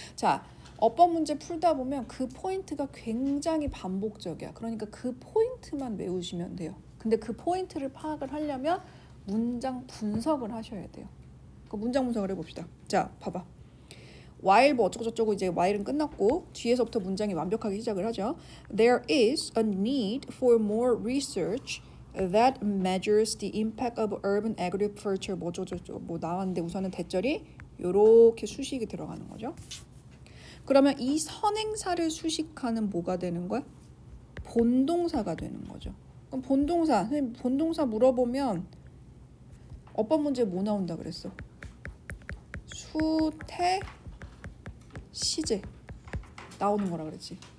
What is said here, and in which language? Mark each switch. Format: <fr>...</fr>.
<ko>자, 어법 문제 풀다 보면 그 포인트가 굉장히 반복적이야. 그러니까 그 포인트만 외우시면 돼요. 근데 그 포인트를 파악을 하려면 문장 분석을 하셔야 돼요. 그 문장 분석을 해봅시다. 자, 봐봐. while 뭐 어쩌고저쩌고 이제 while은 끝났고 뒤에서부터 문장이 완벽하게 시작을 하죠.</ko> <en>There is a need for more research that measures the impact of urban agriculture</en> <ko>뭐 어쩌고저쩌고 뭐 나왔는데 우선은 대절이 요렇게 수식이 들어가는 거죠. 그러면 이 선행사를 수식하는 뭐가 되는 거야? 본동사가 되는 거죠. 그럼 본동사, 선생님 본동사 물어보면 어법 문제 뭐 나온다 그랬어? 수태 시제 나오는 거라 그랬지.</ko>